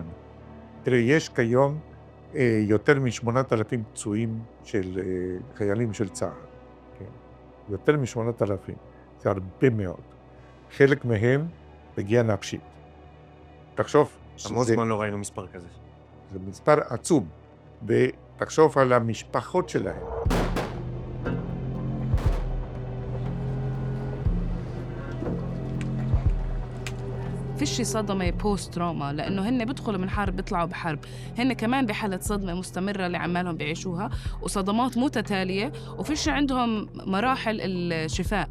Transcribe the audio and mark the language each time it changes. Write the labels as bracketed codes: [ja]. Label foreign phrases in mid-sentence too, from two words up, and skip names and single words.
[he] תראה, יש כיום יותר מ8,000 פצועים של חיילים של צה"ל. כן? יותר מ8,000. זה הרבה מאוד. חלק מהם פגיעה נפשית. תחשוב... המון זמן לא ראינו מספר כזה. זה מספר עצום. ותחשוב על המשפחות שלהם. [ar] فيش صدمة [en] post trauma, [ar] لأنه هن بيدخلوا من حرب بيطلعوا بحرب. هن كمان بحالة صدمة مستمرة اللي عمالهم بيعيشوها وصدمات متتالية، وفيش عندهم مراحل الشفاء.